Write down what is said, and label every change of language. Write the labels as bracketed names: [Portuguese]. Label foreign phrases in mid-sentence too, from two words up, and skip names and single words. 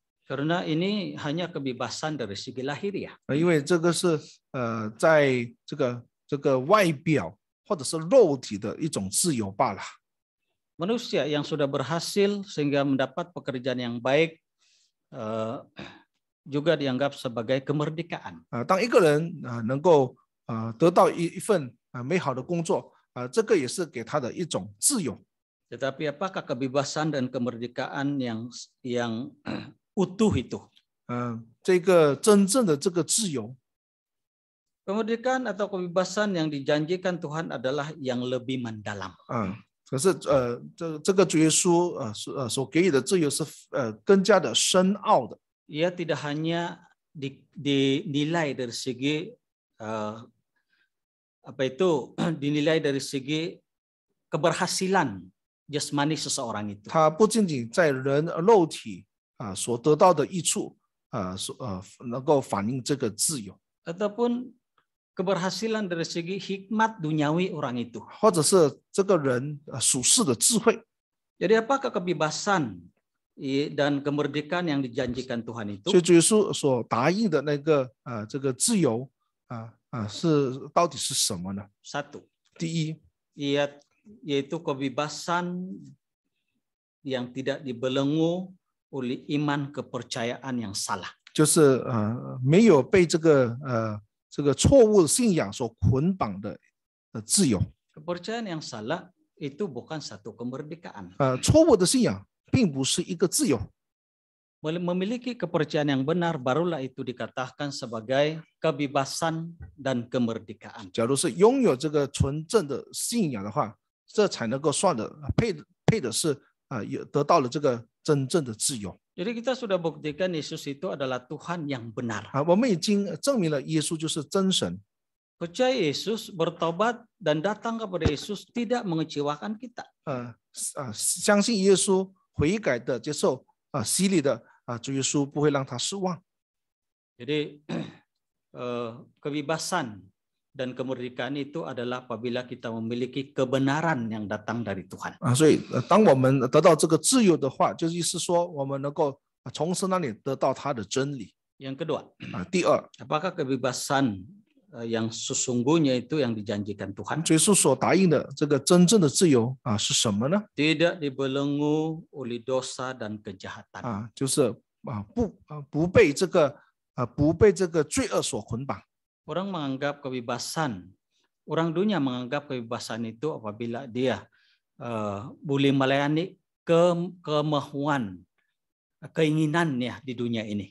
[Indonesian] Karena ini hanya kebebasan dari segi lahiriah. [Chinese] 因为这个是在这个外表或者是肉体的一种自由罢了。 [Indonesian] Manusia yang sudah berhasil sehingga mendapat pekerjaan yang baik juga dianggap sebagai kemerdekaan. [Chinese] 当一个人能够得到一份美好的工作这个也是给他的一种自由。 [Indonesian] Tetapi apakah kebebasan dan kemerdekaan yang utuh itu? [Chinese] 这个真正的这个自由 [Indonesian] Kemerdekaan atau kebebasan yang dijanjikan Tuhan adalah yang lebih mendalam. [Chinese] 可是这个主耶稣所给予的自由是更加的深奥的。 [Indonesian] Ia tidak hanya dinilai dari segi dinilai dari segi keberhasilan jasmani seseorang itu. [Chinese] 它不仅仅在人肉体所得到的益处能够反映这个自由， [Indonesian] Ataupun keberhasilan dari segi hikmat duniawi orang itu. [Chinese] 或者是这个人属世的智慧。 [Indonesian] Jadi apakah kebebasan dan kemerdekaan yang dijanjikan Tuhan itu? [Chinese] 所以主耶稣所答应的那个这个自由到底是什么呢？ [Indonesian] Satu, [Chinese] 第一， [Indonesian] yaitu kebebasan yang tidak dibelenggu oleh iman kepercayaan yang salah. [Chinese] 就是没有被这个错误的信仰所捆绑的自由。 [Indonesian] Kepercayaan yang salah itu bukan satu kemerdekaan. [Chinese] 错误的信仰并不是一个自由。 [Indonesian] Memiliki kepercayaan yang benar barulah itu dikatakan sebagai kebebasan dan kemerdekaan. [Chinese] 假如是拥有这个纯正的信仰的话，这才能够算的配的是得到了这个真正的自由。 [Indonesian] Jadi kita sudah buktikan Yesus itu adalah Tuhan yang benar. [Chinese] 我们已经证明了耶稣就是真神。 [Indonesian] Percaya Yesus, bertobat dan datang kepada Yesus tidak mengecewakan kita. [Chinese] 相信耶稣悔改的接受洗礼的主耶稣不会让他失望。 [Indonesian] Jadi kebebasan dan kemerdekaan itu adalah apabila kita memiliki kebenaran yang datang dari Tuhan. [Chinese] 所以当我们得到这个自由的话，就意思说我们能够从神那里得到他的真理。 [Indonesian] Yang kedua, [Chinese] 第二， [Indonesian] apakah kebebasan yang sesungguhnya itu yang dijanjikan Tuhan? [Chinese] 耶稣所答应的这个真正的自由是什么呢？ [Indonesian] Tidak dibelenggu oleh dosa dan kejahatan. [Chinese] 就是不被这个罪恶所捆绑。 [Indonesian] Orang menganggap kebebasan, orang dunia menganggap kebebasan itu apabila dia boleh melayani kemauan, keinginannya di dunia ini.